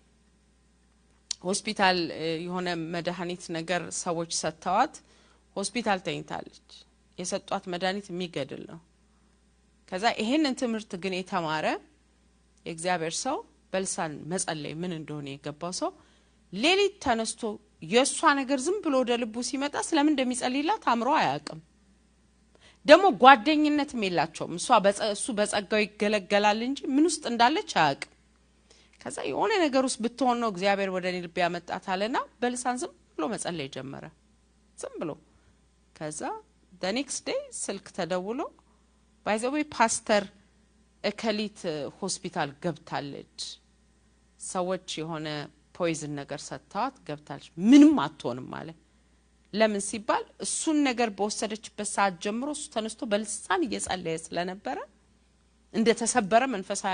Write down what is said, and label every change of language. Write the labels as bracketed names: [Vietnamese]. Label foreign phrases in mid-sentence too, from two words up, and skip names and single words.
[Amharic] ሆስፒታል የሆነ መድኃኒት ነገር ሰዎች ሰጥተዋት ሆስፒታል ተኝታለች። የሰጧት መድኃኒት የሚገድል ነው። ከዛ ይሄንን ትምህርት ግን የተማረ የእግዚአብሔር ሰው በልሳን መጸለይ ምን እንደሆነ የገባው ሰው ሌሊት ተነስቶ የሷ ነገር ዝም ብሎ ወደ ልቡ ሲመጣ ስለምን እንደሚጸልይላት አምሮ አያውቅም። ደግሞ ጓደኝነትም የላቸውም። እሱ በጸጋው ይገለገላል እንጂ ምን ውስጥ እንዳለች አያውቅም። ከዛ የሆነ ነገር ውስጥ ብትሆን ነው እግዚአብሔር ወደኔ ልብ ያመጣታልና በልሳን ዝም ብሎ መጸለይ ጀመረ ዝም ብሎ ከዛ [English] the next day [Amharic] ስልክ ተደውሎ [English] by the way [Amharic] ፓስተር እከሊት ሆስፒታል ገብታለች ሰዎች የሆነ ፖይዝን ነገር ሰጣት ገብታለች ምንም አትሆንም ማለት ለምን ሲባል እሱን ነገር በወሰደችበት ሰዓት ጀምሮ እሱ ተነስቶ በልሳን እየጸለየ ስለነበረ እንደ ተሰበረ መንፈሳዊ